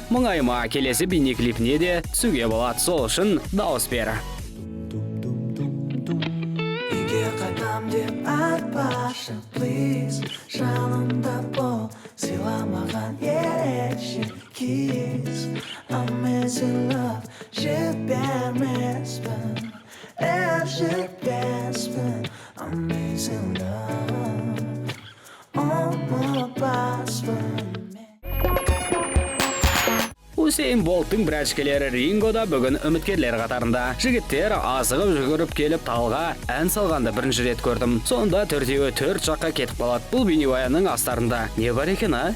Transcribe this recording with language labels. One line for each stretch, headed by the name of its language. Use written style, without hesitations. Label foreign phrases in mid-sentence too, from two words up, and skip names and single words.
Kazakh: Мұңайма, келесі бейнеклипіне де түсуге болады. Сол үшін дауыс бер. Қайтам деп айтпашы, please, жанымда бол, сыйламаған ерекше кез.
English: I'm missing love,
Kazakh: жетпермеспін, жетпеспін.
English: I'm missing love,
Kazakh: ұмытпаспын. Усейн Болттың бірәшкелері Рингода бүгін үміткерлер қатарында. Жігіттер асығып жүгіріп келіп талға ән салғанды бірінші рет көрдім. Сонда төртеуі 4 жаққа кетіп қалады. Бұл бейнебаянның астарында не бар екен, а?